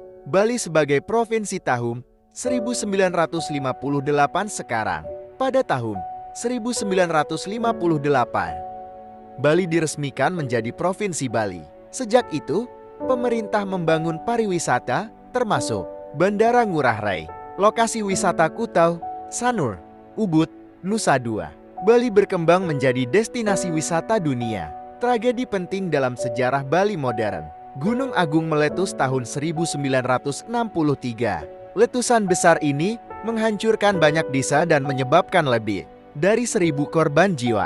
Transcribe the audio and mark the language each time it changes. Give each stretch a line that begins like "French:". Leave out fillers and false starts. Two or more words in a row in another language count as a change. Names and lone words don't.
Indonesian: Bali sebagai provinsi tahun 1958 sekarang. Pada tahun 1958, Bali diresmikan menjadi Provinsi Bali. Sejak itu, pemerintah membangun pariwisata, termasuk Bandara Ngurah Rai, lokasi wisata Kutau, Sanur, Ubud, Nusa Dua. Bali berkembang menjadi destinasi wisata dunia. Tragedi penting dalam sejarah Bali modern. Gunung Agung meletus tahun 1963. Letusan besar ini menghancurkan banyak desa dan menyebabkan lebih dari 1.000 korban jiwa.